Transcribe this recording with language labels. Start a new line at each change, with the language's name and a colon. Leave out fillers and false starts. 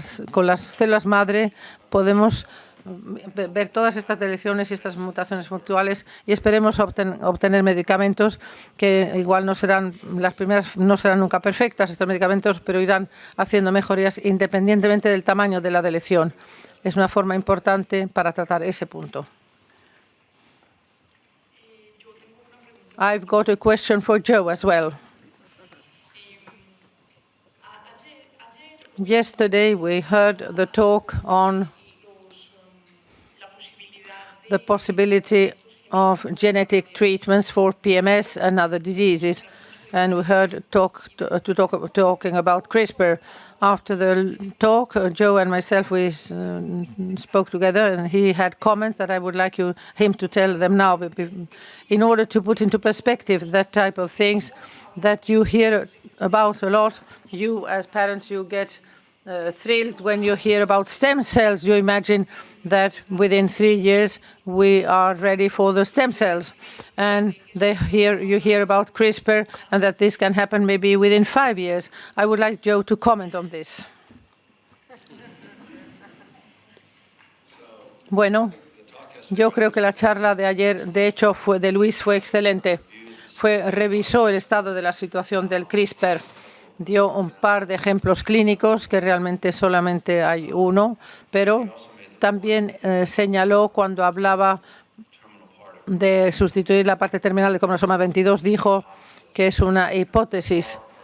Spanish: Con las células madre podemos ver todas estas deleciones y estas mutaciones puntuales y esperemos obtener medicamentos que igual las primeras no serán nunca perfectas, estos medicamentos, pero irán haciendo mejorías independientemente del tamaño de la deleción. Es una forma importante para tratar ese punto.
English: I've got a question for Joe as well. Yesterday we heard the talk on the possibility of genetic treatments for PMS and other diseases. And we heard talking about CRISPR. After the talk, Joe and myself, we spoke together, and he had comments that I would like him to tell them now, in order to put into perspective that type of things that you hear about a lot. You, as parents, you get thrilled when you hear about stem cells. You imagine that within 3 years we are ready for the stem cells, and you hear about CRISPR and that this can happen maybe within 5 years. I would like Joe to comment on this.
Spanish: Bueno, yo creo que la charla de ayer, de hecho, de Luis fue excelente. Revisó el estado de la situación del CRISPR. Dio un par de ejemplos clínicos, que realmente solamente hay uno, pero también señaló cuando hablaba de sustituir la parte terminal de cromosoma 22, dijo que es una hipótesis.